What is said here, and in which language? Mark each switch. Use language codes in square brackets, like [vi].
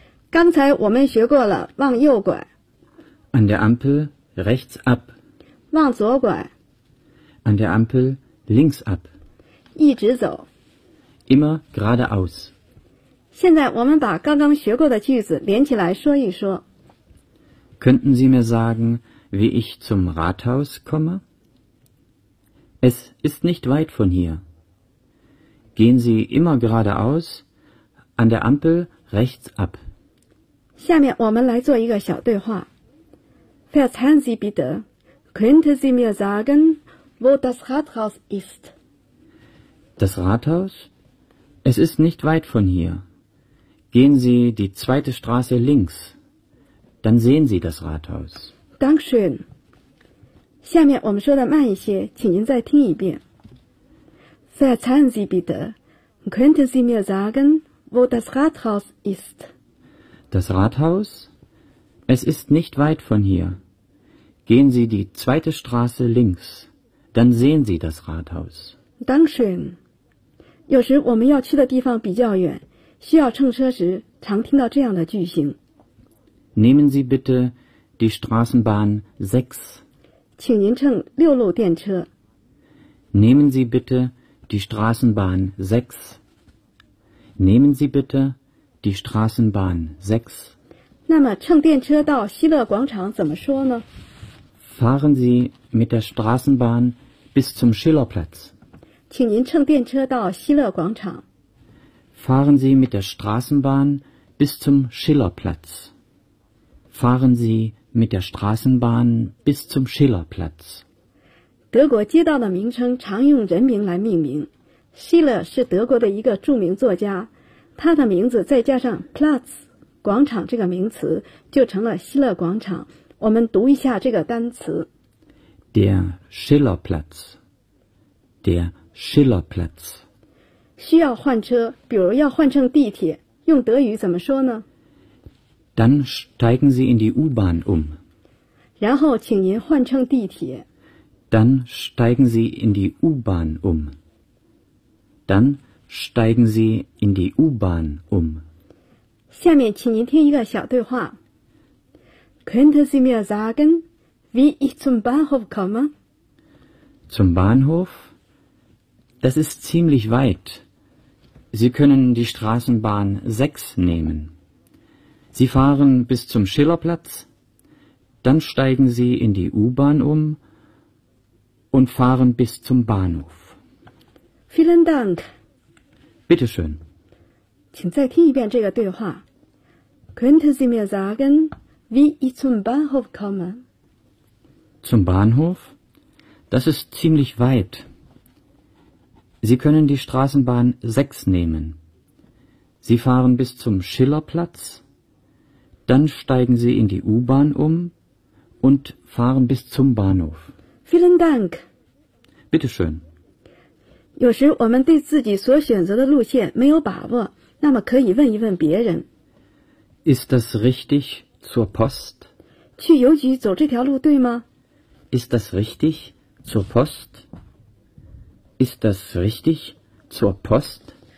[zh] 刚才我们学过了往右拐。 [de] An der Ampel rechts ab. [zh] 往左拐。 [de] An der Ampel links ab. [zh] 一直走。 [de] Immer geradeaus. [zh] 现在我们把刚刚学过的句子连起来说一说。 [de] Könnten Sie mir sagen, wie ich zum Rathaus komme? Es ist nicht weit von hier. Gehen Sie immer geradeaus, an der Ampel rechts ab. [zh] 下面我们来做一个小对话。 [de] Verzeihen Sie bitte, könnte Sie mir sagen, wo das Rathaus ist? Das Rathaus? Es ist nicht weit von hier. Gehen Sie die zweite Straße links, dann sehen Sie das Rathaus. Dankeschön. [zh] 下面我们说的慢一些，请您再听一遍。 [de] Verzeihen Sie bitte, könnte Sie mir sagen, wo das Rathaus ist? Das Rathaus? Es ist nicht weit von hier. Gehen Sie die zweite Straße links, dann sehen Sie das Rathaus. Dankeschön. [zh] 有时我们要去的地方比较远，需要乘车时，常听到这样的句型。 [de] Nehmen Sie bitte die Straßenbahn 6. [zh] 请您乘六路电车。 [de] Nehmen Sie bitte die Straßenbahn 6. Nehmen Sie bitte die Straßenbahn 6. [zh] 那么乘电车到希勒广场怎么说呢 [de] ?Fahren Sie mit der Straßenbahn bis zum Schillerplatz. [zh] 请您乘电车到希勒广场。 [de] Fahren Sie mit der Straßenbahn bis zum Schillerplatz. Fahren Sie mit der Straßenbahn bis zum Schillerplatz. [zh] 德国街道的名称常用人名来命名。希勒是德国的一个著名作家，他的名字再加上 Platz。广场这个名词就成了希勒广场。我们读一下这个单词 [de] ：der Schillerplatz， der Schillerplatz。 [zh] 需要换车，比如要换乘地铁，用德语怎么说呢 [de] ？Dann steigen Sie in die U-Bahn um。 [zh] 然后，请您换乘地铁。 [de] Dann steigen Sie in die U-Bahn um。 Dann steigen Sie in die U-Bahn um。 [zh] 下面请您听一个小对话。 [de] Könnte Sie mir sagen, wie ich zum Bahnhof komme? Zum Bahnhof? Das ist ziemlich weit. Sie können die Straßenbahn 6 nehmen. Sie fahren bis zum Schillerplatz, dann steigen Sie in die U-Bahn um und fahren bis zum Bahnhof. Vielen Dank. Bitte schön. [zh] 请再听一遍这个对话。 [de] Könnte Sie mir sagen, wie ich zum Bahnhof komme? Zum Bahnhof? Das ist ziemlich weit. Sie können die Straßenbahn 6 nehmen. Sie fahren bis zum Schillerplatz, dann steigen Sie in die U-Bahn um und fahren bis zum Bahnhof. Vielen Dank. Bitte schön. [zh] 有时我们对自己所选择的路线没有把握，那么可以问一问别人。 [de] Ist das richtig zur Post? [zh] 去邮局走这条路对吗 [de] ?Ist das richtig zur Post? Ist das richtig zur Post?